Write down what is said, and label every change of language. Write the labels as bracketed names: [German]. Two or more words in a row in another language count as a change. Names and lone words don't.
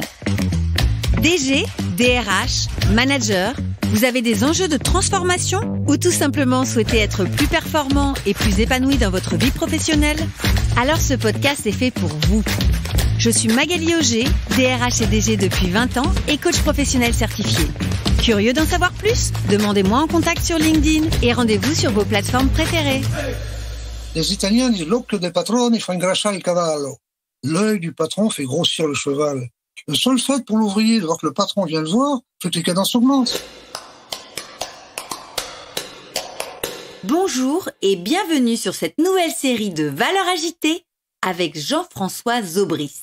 [French] DG, DRH, manager, vous avez des enjeux de transformation ou tout simplement souhaitez être plus performant et plus épanoui dans votre vie professionnelle? Alors ce podcast est fait pour vous. Je suis Magali Auger, DRH et DG depuis 20 ans et coach professionnel certifié. Curieux d'en savoir plus? Demandez-moi en contact sur LinkedIn et rendez-vous sur vos plateformes préférées. Les Italiens disent [Italian] l'occhio del padrone fa ingrassare il cavallo. [French] L'œil du patron fait grossir le cheval. Le seul fait pour l'ouvrier de voir que le patron vient le voir, fait que les cadences augmentent. Bonjour et bienvenue sur cette nouvelle série de Valeurs agitées avec Jean-François Zobrist.